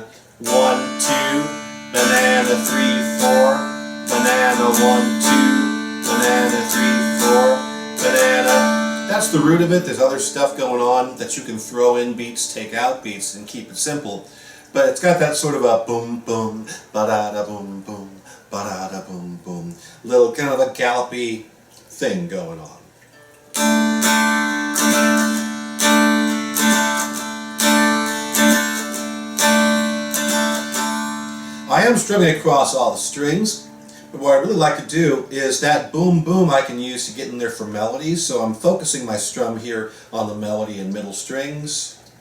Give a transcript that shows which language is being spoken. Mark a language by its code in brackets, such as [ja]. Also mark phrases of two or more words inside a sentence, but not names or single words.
[en] 1, 2, banana, 3, 4, banana, 1, 2, banana, 3, 4, banana. That's the root of it. There's other stuff going on that you can throw in beats, take out beats, and keep it simple. But it's got that sort of a boom, boom, ba-da-da, boom, boom, ba-da-da, boom, boom. Little kind of a gallopy thing going on. I am strumming across all the strings, but what I really like to do is that boom boom I can use to get in there for melodies, so I'm focusing my strum here on the melody and middle strings.